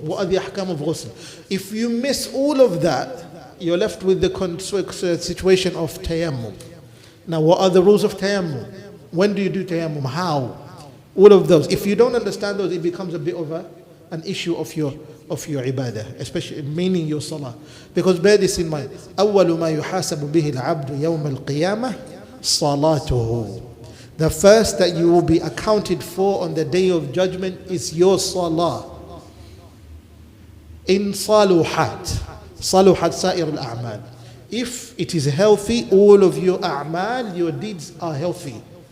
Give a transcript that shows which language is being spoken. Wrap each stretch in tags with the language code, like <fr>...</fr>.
<en>What are the ahkam of ghusl? If you miss all of that, you're left with the situation of tayammum. Now, what are the rules of tayammum? When do you do tayammum? How? All of those. If you don't understand those, it becomes a bit of an issue of your ibadah, especially meaning your salah. Because bear this in mind.</en> <ar>أول ما يحاسب به العبد يوم القيامة صلاته.</ar> <en>The first that you will be accounted for on the day of judgment is your salah.</en> <ar>In saluhat sa'ir al-a'mal.</ar> <en>If it is healthy, all of your a'mal, your deeds are healthy.</en>